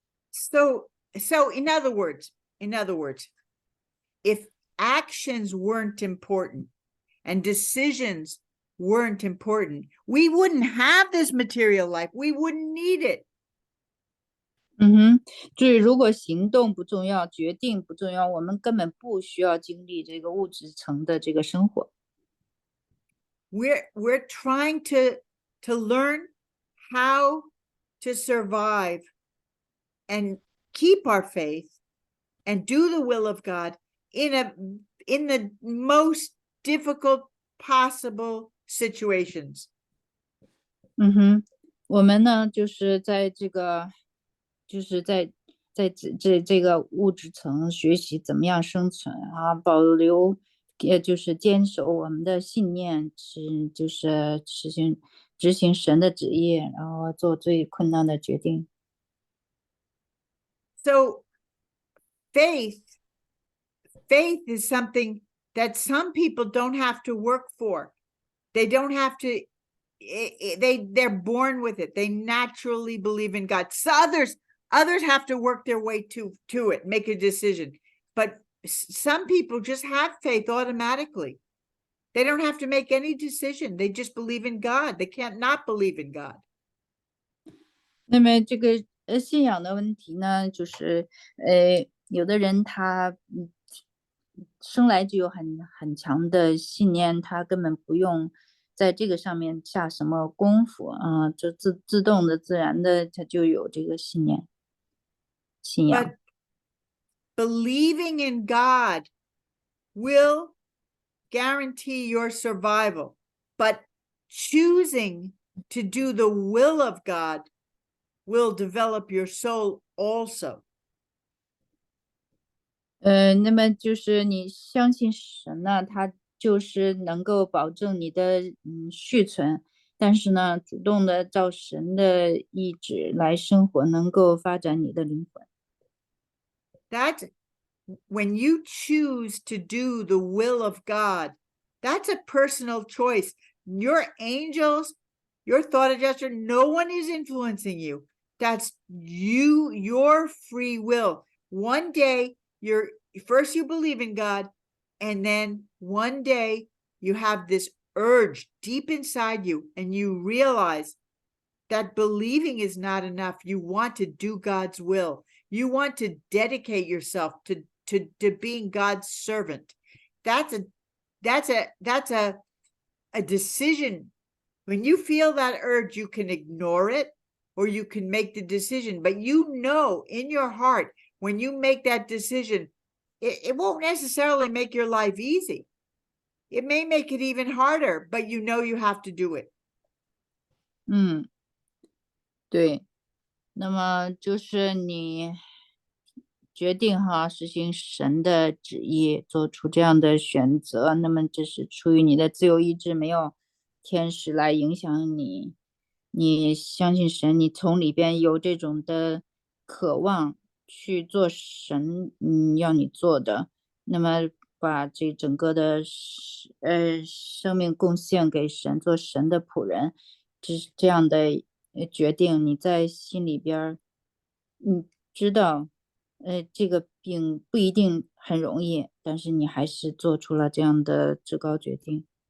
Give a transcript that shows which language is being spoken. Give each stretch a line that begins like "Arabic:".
English: So in other words, if actions weren't important and decisions weren't important, we wouldn't have this material life. We wouldn't need it.
Chinese: 就是如果行动不重要，决定不重要，我们根本不需要经历这个物质层的这个生活。
English: We're trying to learn how to survive and keep our faith and do the will of God in the most difficult possible situations.
Chinese: 我们呢，就是在这个，就是在这个物质层学习怎么样生存啊，保留，也就是坚守我们的信念，就是执行神的旨意，然后做最困难的决定。
English: So faith is something that some people don't have to work for. They don't have to, they're born with it. They naturally believe in God. So others have to work their way to it, make a decision. But some people just have faith automatically. They don't have to make any decision. They just believe in God. They can't not believe in God.
Chinese: 那么这个信仰的问题呢，就是有的人他生来就有很强的信念，他根本不用在这个上面下什么功夫啊，就自动的、自然的，他就有这个信仰。
English: But believing in God will guarantee your survival. But choosing to do the will of God will develop your soul also.
Chinese: 那么就是你相信神呢，他就是能够保证你的续存，但是呢，主动的照神的意志来生活，能够发展你的灵魂。
English: when you choose to do the will of God, that's a personal choice. Your angels, your thought adjuster, no one is influencing you. That's you, your free will. One day, first you believe in God, and then one day you have this urge deep inside you, and you realize that believing is not enough. You want to do God's will. You want to dedicate yourself to being God's servant. That's a decision. When you feel that urge, you can ignore it or you can make the decision. But you know in your heart, when you make that decision, it won't necessarily make your life easy. It may make it even harder, but you know you have to do it.
Chinese: 对，那么就是你决定实行神的旨意，做出这样的选择，那么这是出于你的自由意志，没有天使来影响你。你相信神，你从里边有这种的渴望去做神要你做的，那么把这整个的生命贡献给神，做神的仆人，这样的决定，你在心里边知道这个并不一定很容易，但是你还是做出了这样的至高决定。